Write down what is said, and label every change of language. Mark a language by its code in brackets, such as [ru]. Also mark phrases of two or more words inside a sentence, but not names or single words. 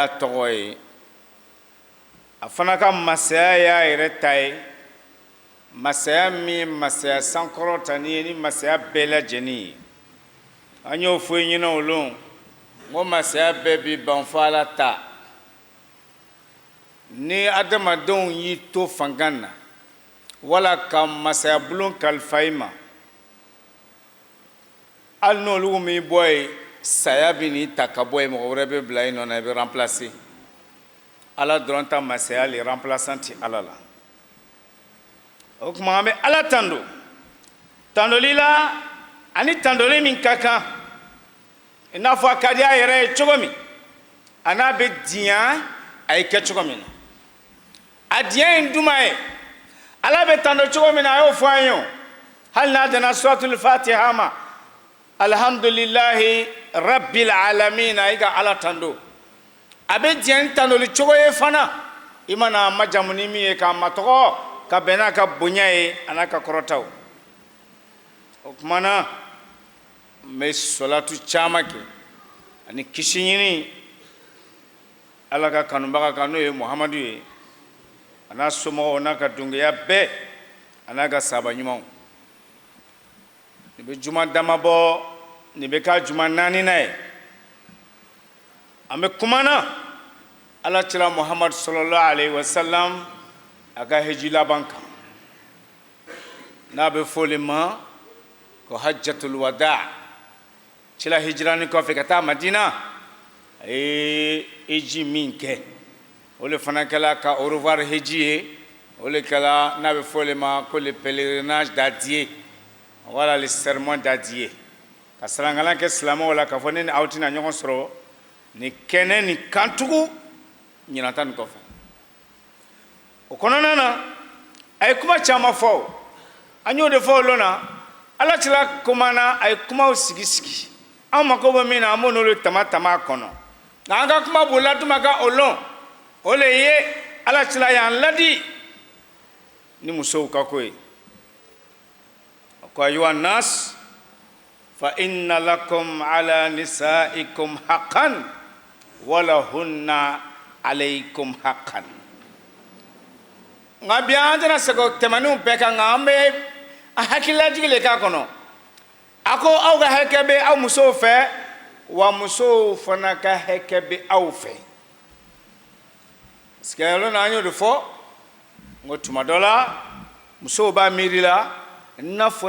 [bm] tɔgɔ ye a fana ka masaya y'a yɛrɛ ta ye masaya min masaya sankɔrɔta ni ye ni masaya bɛɛ lajɛlen ye an y'o fɔ ɲɛna o lon ko masaya bɛɛ bi ban fɔ ala ta ni adamadenw y'i to fanga na wala ka masaya bulon kalifa i ma hali n'olu m'i bɔ yen saya bi n'i ta ka bɔ yen mɔgɔ wɛrɛ bɛ bila i nɔ na i bɛ remplacer ala dɔrɔn ta masaya le remplaçant ti ala la o kuma an bɛ ala tando tandoli la ani tandoli min ka kan i n'a fɔ a ka di a yɛrɛ ye cogo min a n'a bɛ diɲɛ a ye kɛ cogo min na a diɲɛ in duma ye ala bɛ tando cogo min na a y'o fɔ an ye o hali n'a danna [ar] سورة الفاتحة [bm] ma [ar] الحمد لله رب العالمين [bm] i ka ala tando a bɛ diɲɛ tandoli cogo ye fana i mana majamu ni min ye k'a matɔgɔ ka bɛn n'a ka bonya ye a n'a ka kɔrɔtaw o tuma na n bɛ salatu caman kɛ ani kisi ɲini ala ka kanubaga kan n'o ye muhamadu ye a n'a somɔgɔw n'a ka dunkeya bɛɛ a n'a ka sahaba ɲumanw nin bɛ juma dama bɔ nin bɛ k'a juma naaninan ye an bɛ kuma na ala cila muhamadu [ar] صلى الله عليه وسلم [bm] a ka hiji laban kan n'a bɛ fɔ o ma ko [ar] حجة الوداع [bm] cila hijirani kɔfɛ ka taa madina a ye hiji min kɛ o le fana kɛla ka [fr] au revoir [bm] hiji ye o le kɛla n'a bɛ fɔ o ma ko [fr] le pèlerinage d'adieu [bm] wala [fr] le serment [bm] d'adieu ka sarangalan kɛ silamɛw la k'a fɔ ne ni aw tɛna ɲɔgɔn sɔrɔ ni kɛnɛ ni kantugu ɲinata nin kɔfɛ o kɔnɔna na a ye kuma caman fɔ an y'o de fɔ o lon na ala cila kuma na a ye kumaw sigi sigi an mako bɛ min na an b'o n'olu tama tama a kɔnɔ nka an ka kuma b'o latuma kan o lon o le ye ala cila y'an ladi ni musow ka ko ye ko [ar] أيها الناس فإن لكم على نسائكم حقا ولهن عليكم حقا [bm] nga bi an tɛna se ka tɛmɛniw bɛɛ kan nka an bɛ a hakililajigi le k'a kɔnɔ a ko aw ka hakɛ bɛ aw musow fɛ wa musow fana ka hakɛ bɛ aw fɛ [fr] parce que [bm] yɔrɔ na an y'o de fɔ n ko tuma dɔ la musow b'a miiri la i n'a fɔ